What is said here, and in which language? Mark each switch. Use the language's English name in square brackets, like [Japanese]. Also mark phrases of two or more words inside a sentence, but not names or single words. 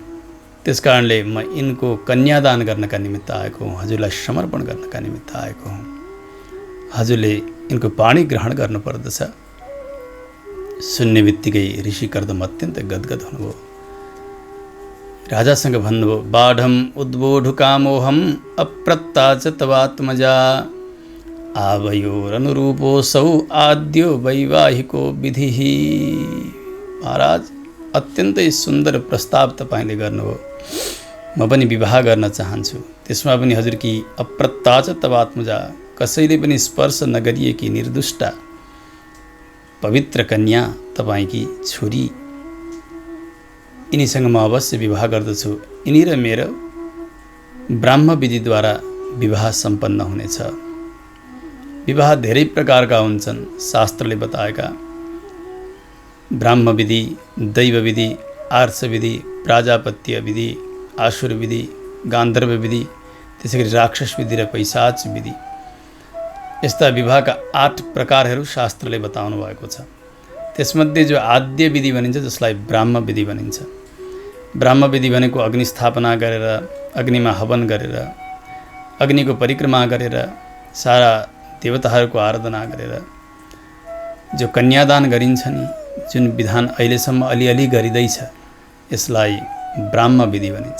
[Nepali] त्यसकारणले म यिनको कन्यादान गर्नका निमित्त आएको हुँ, हजुरलाई समर्पण गर्नका निमित्त आएको हुँ। हजुरले यिनको पानी ग्रहण गर्नुपर्दछ। सुन्ने बित्तिकै ऋषि कर्दम अत्यन्त गदगद हुनुभयो। राजासँग भन्नुभयो, [Sanskrit] बाढम उद्बोढुकामोहम अप्रत्ता च तवात्मजा आवयोरनुरूपोऽसौ आद्यो वैवाहिको विधिः। [Nepali] महाराज, अत्यन्तै सुन्दर प्रस्ताव तपाईँले गर्नुभयो। म पनि विवाह गर्न चाहन्छु। त्यसमा पनि हजुरकी [Sanskrit] अप्रत्ता च तवात्मजा, [Nepali] कसैले पनि स्पर्श नगरिएकी निर्दुष्टा पवित्र कन्या तपाईँकी छोरी, यिनीसँग म अवश्य विवाह गर्दछु। यिनी र मेरो ब्राह्म विधिद्वारा विवाह सम्पन्न हुनेछ। विवाह धेरै प्रकारका हुन्छन्, शास्त्रले बताएका। ब्राह्म विधि, दैव विधि, आर्ष विधि, प्राजापत्य विधि, आसुर विधि, गान्धर्व विधि, त्यसै गरी राक्षस विधि र पैशाच विधि। यस्ता विवाहका 8 प्रकारहरू शास्त्रले बताउनु भएको छ। त्यसमध्ये जो आद्य विधि भनिन्छ, जसलाई ब्राह्म विधि भनिन्छ। ब्राह्म विधि भनेको अग्नि स्थापना गरेर, अग्निमा हवन गरेर, अग्निको परिक्रमा गरेर, सारा देवताहरूको आराधना गरेर जो कन्यादान गरिन्छ नि, जुन विधान अहिलेसम्म अलिअलि गरिँदैछ, यसलाई ब्राह्म विधि भनिन्छ।